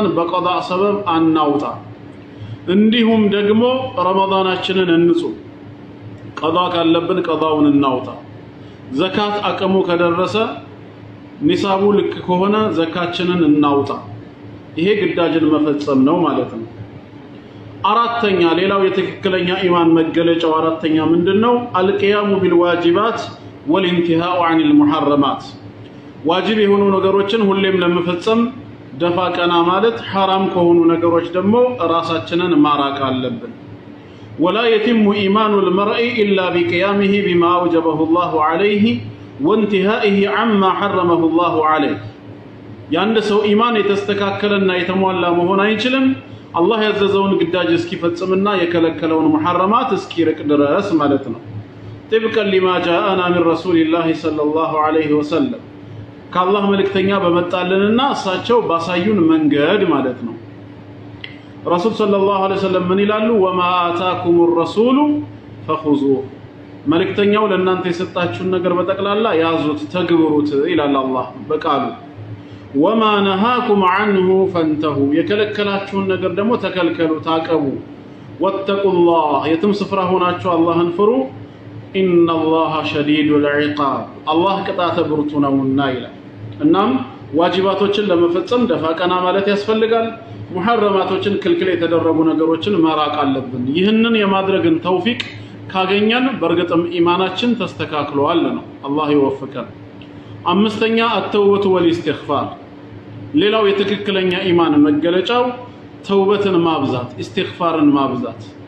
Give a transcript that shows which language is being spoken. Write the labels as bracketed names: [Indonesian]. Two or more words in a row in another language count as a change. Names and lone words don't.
[Amharic] በቀዳ ሰበብ አናውጣ እንዲሁም ደግሞ ረመዳናችንን እንጹም ቀዳ ካለብን ቀዳውን እናውጣ ዘካት አቅሙ ከደረሰ ኒሳቡ ልክ ከሆነ ዘካችንን እናውጣ ይሄ ግዳጅን መፈጸም ነው ማለት ነው አራተኛ ሌላው የትክክለኛ ኢማን መገለጫው አራተኛ ምንድነው [Arabic] القيام بالواجبات والانتهاء عن المحرمات [Amharic] ዋጅብ የሆኑ ነገሮችን ሁሌም ለመፈጸም ደፋ ቀና ማለት حرام ከሆኑ ነገሮች ደግሞ ራሳችንን ማራቅ አለብን [Arabic] ولا يتم إيمان المرء إلا بقيامه بما أوجبه الله عليه وانتهائه عما حرمه الله عليه [Amharic] ያንድ ሰው ኢማን የተስተካከለና የተሟላ መሆን አይችልም አላህ ያዘዘውን ግዳጅ እስኪፈጽምና የከለከለውን መሐረማት እስኪርቅ ድረስ ማለት ነው [Arabic] طبقا لما جاءنا من رسول الله صلى الله عليه وسلم [Amharic] ከአላህ መልእክተኛ በመጣልንና እሳቸው ባሳዩን መንገድ ማለት ነው ረሱል [Arabic] صلى الله عليه وسلم [Amharic] ምን ይላሉ [Arabic] وما آتاكم الرسول فخذوه [Amharic] መልእክተኛው ለእናንተ የሰጣችሁን ነገር በጠቅላላ ያዙት ተግብሩት ይላል አላህ በቃሉ [Arabic] وما نهاكم عنه فانتهوا [Amharic] يكلكلاችሁን ነገር ደግሞ ተከልከሉ ታቀቡ [Arabic] واتقوا الله [Amharic] የትም ስፍራ ሆናችሁ አላህን ፍሩ [Arabic] إن الله شديد العقاب [Amharic] الله ቅጣተ ብርቱ ነውና ይላል እናም ዋጅባቶችን ለመፈጸም ደፋ ቀና ማለት ያስፈልጋል ሙሐረማቶችን ክልክል የተደረጉ ነገሮችን ማራቅ አለብን ይህንን የማድረግን ተውፊቅ ካገኘን በርግጥም ኢማናችን ተስተካክሏል ነው አላህ ይወፍቀን አምስተኛ [Arabic] التوبة والاستغفار [Amharic] ሌላው የተከክለኛ ኢማን መገለጫው ተውበትን ማብዛት ኢስቲግፋርን ማብዛት